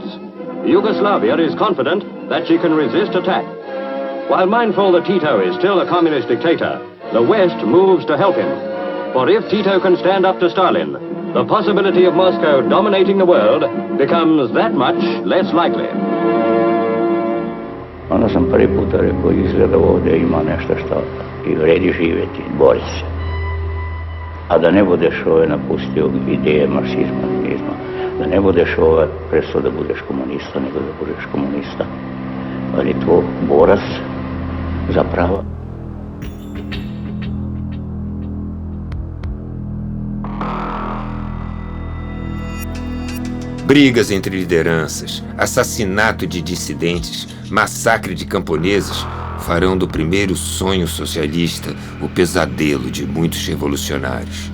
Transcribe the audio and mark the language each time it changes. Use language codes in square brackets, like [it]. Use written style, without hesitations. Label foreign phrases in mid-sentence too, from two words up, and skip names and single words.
[en] Yugoslavia is confident that she can resist attack. While mindful that Tito is still a communist dictator, the West moves to help him. For if Tito can stand up to Stalin, the possibility of Moscow dominating the world becomes that much less likely. [sr] Onda sam prvi puta rekao, izgleda ovdje ima nešto što i vredi živjeti, boriti se. A da ne budeš napustio ideje marksizma, leninizma, da ne budeš presto da budeš komunista, nego da budeš komunista, ali to borac za prava. [pt] Brigas entre lideranças, assassinato de dissidentes, massacre de camponeses farão do primeiro sonho socialista o pesadelo de muitos revolucionários.